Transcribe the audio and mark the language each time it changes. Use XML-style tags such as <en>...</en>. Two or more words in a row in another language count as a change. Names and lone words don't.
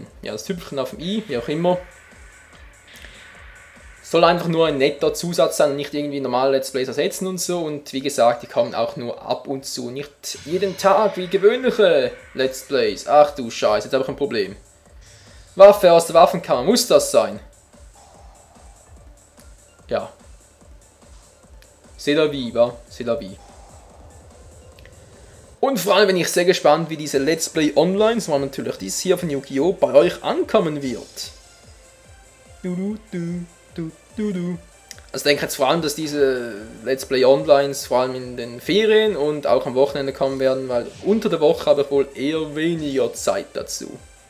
<de>Ja, das Tüpfelchen auf dem I, wie auch immer. Soll einfach nur ein netter Zusatz sein, nicht irgendwie normale</de> <en>Let's Plays</en> <de>ersetzen und so. Und wie gesagt, die kommen auch nur ab und zu. Nicht jeden Tag wie gewöhnliche</de> <en>Let's Plays.</en> <de>Ach du Scheiße, jetzt habe ich ein Problem. Waffe aus der Waffenkammer, muss das sein? Ja.</de> <fr>C'est la vie, wa? C'est la vie.</fr> <de>Und vor allem bin ich sehr gespannt, wie diese</de> <en>Let's Play Online,</en> <de>so natürlich dies hier von Yu-Gi-Oh! Bei euch ankommen wird. Also ich denke jetzt vor allem, dass diese</de> <en>Let's Play Onlines</en> <de>vor allem in den Ferien und auch am Wochenende kommen werden, weil unter der Woche habe ich wohl eher weniger Zeit dazu.</de>